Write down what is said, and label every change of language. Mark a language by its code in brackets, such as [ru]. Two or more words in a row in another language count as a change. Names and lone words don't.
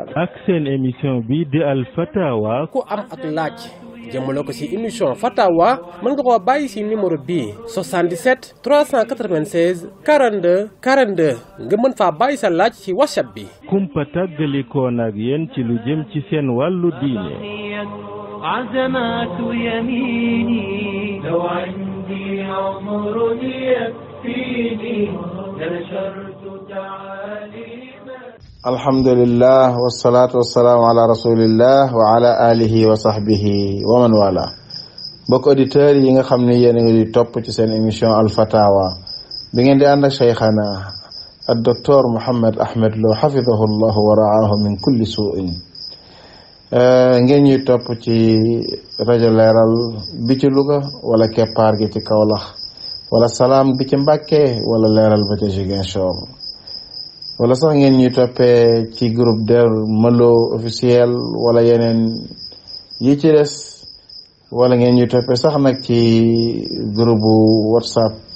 [wo] ak seen émission bi di al fatawa ku am ak laaj jëmale ko ci émission fatawa mën nga koo bàyyi ci numéro bii 77 396 42 42 nga mën faa bàyyi sa laaj ci WhatsApp bi kumpa tàggalikoon ak yéen ci lu jëm ci seen wàllu diine [ar] عزمات يميني لو عندي عمر يكفيني لنشرت تعاليما الحمد لله والصلاة والسلام على رسول الله وعلى آله وصحبه ومن والاه [wo] mbokk auditeurs yi nga xam ne yéen a ngi topp ci seen émission Al Fatawa bi ngeen di ànd ak cheikhana ak docteur Mouhammad Ahmad Lo [ar] حفظه الله ورعاه من كل سوء [wo] ngeen ñuy topp ci rajo Leeral bi ci Louga wala Keppaar gi ci Kaolack wala Salaam bi ci Mbàkke wala Leeral ba ci Ziguinchor wala sax ngeen ñuy toppee ci groupe Der Malo officiel wala yeneen yi ci des wala ngeen ñuy toppee sax nag ci groupe WhatsApp